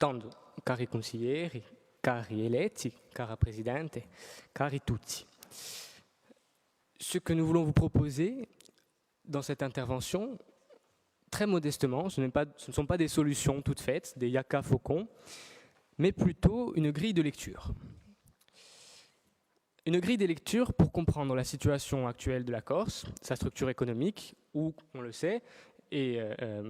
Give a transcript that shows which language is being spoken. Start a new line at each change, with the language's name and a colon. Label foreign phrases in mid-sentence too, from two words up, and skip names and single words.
Italian: Tanto, cari consiglieri, cari eletti, cara Presidente, cari tutti.
French: Ce que nous voulons vous proposer dans cette intervention, très modestement, ce ne sont pas des solutions toutes faites, des yaka faucons, mais plutôt une grille de lecture. Une grille de lecture pour comprendre la situation actuelle de la Corse, sa structure économique, où, on le sait, et M.